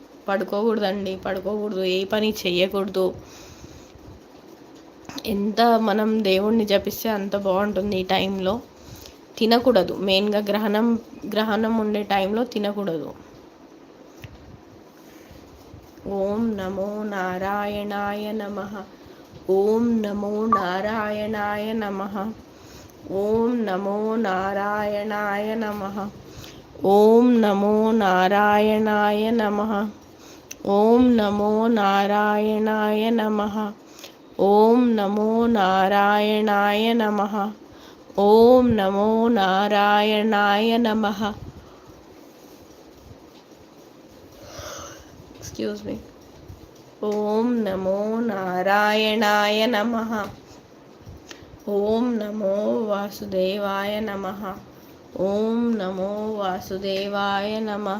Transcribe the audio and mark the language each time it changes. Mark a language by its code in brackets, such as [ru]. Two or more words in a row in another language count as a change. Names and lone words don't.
[te] పడుకోకూడదండి, పడుకోకూడదు, ఏ పని చెయ్యకూడదు. ఎంత మనం దేవుణ్ణి జపిస్తే అంత బాగుంటుంది. ఈ టైంలో తినకూడదు, మెయిన్గా గ్రహణం ఉండే టైంలో తినకూడదు. [sa] ఓం నమో నారాయణాయ నమః. ఓం నమో నారాయణాయ నమః. ఓం నమో నారాయణాయ నమః. ఓం నమో నారాయణాయ నమః. ఓం నమో నారాయణాయ నమః. ఓం నమో నారాయణాయ నమః. ఓం నమో నారాయణాయ నమః. [en] excuse me. [sa] ఓం నమో నారాయణాయ నమః. ఓం నమో వాసుదేవాయ నమః. ఓం నమో వాసుదేవాయ నమః.